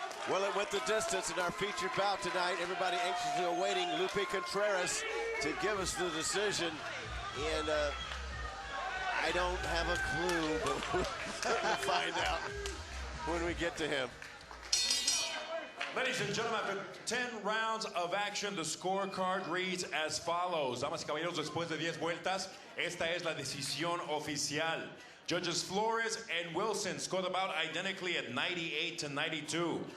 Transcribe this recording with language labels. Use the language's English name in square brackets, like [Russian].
[English] Well, it went the distance in our featured bout tonight. Everybody anxiously awaiting Lupe Contreras to give us the decision. And I don't have a clue, but we'll find out when we get to him. Ladies and gentlemen, after 10 rounds of action, the scorecard reads as follows. [Spanish] Damas y caballeros, después de 10 vueltas, esta es la decisión oficial. [English] Judges Flores and Wilson scored the bout identically at 98-92.